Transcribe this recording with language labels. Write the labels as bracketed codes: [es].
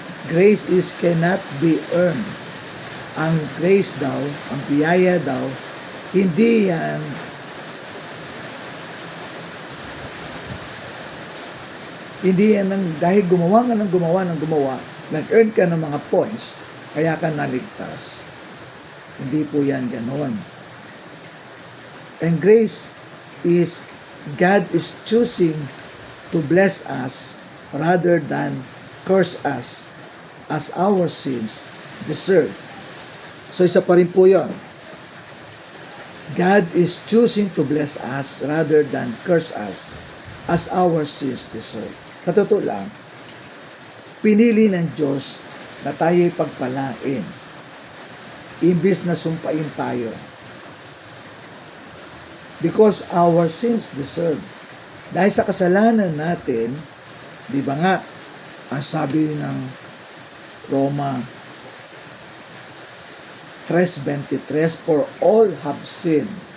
[en] Grace is cannot be earned. [tl] Ang grace daw, ang biyaya daw, hindi yan dahil gumawa ng gumawa, nag-earn ka ng mga points, kaya ka naligtas. Hindi po yan ganoon. [en] And grace is, God is choosing to bless us rather than curse us as our sins deserve. [tl] So isa pa rin po yun. [en] God is choosing to bless us rather than curse us as our sins deserve. [tl] Sa totoo lang, pinili ng Diyos na tayo'y pagpalain. Imbis na sumpain tayo. [en] Because our sins deserve. [tl] Dahil sa kasalanan natin, di ba nga, ang sabi ng Roma 3:23, [en] for all have sinned.